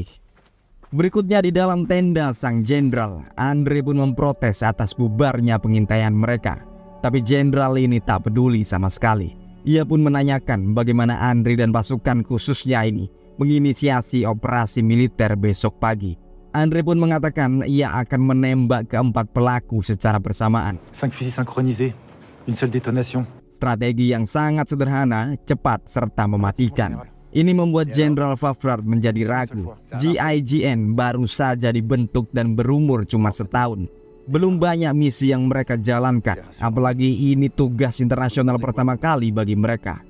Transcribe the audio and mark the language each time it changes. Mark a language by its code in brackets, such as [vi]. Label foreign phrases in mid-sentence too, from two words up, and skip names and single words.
[id] Berikutnya di dalam tenda sang jenderal, Andre pun memprotes atas bubarnya pengintaian mereka. Tapi jenderal ini tak peduli sama sekali. Ia pun menanyakan bagaimana Andre dan pasukan khususnya ini menginisiasi operasi militer besok pagi. Andre pun mengatakan ia akan menembak keempat pelaku secara bersamaan. [fr] 5 fusils synchronisés, une seule détonation. [id] Strategi yang sangat sederhana, cepat serta mematikan. Ini membuat Jenderal Fafrat menjadi ragu. GIGN baru saja dibentuk dan berumur cuma setahun. Belum banyak misi yang mereka jalankan, apalagi ini tugas internasional pertama kali bagi mereka.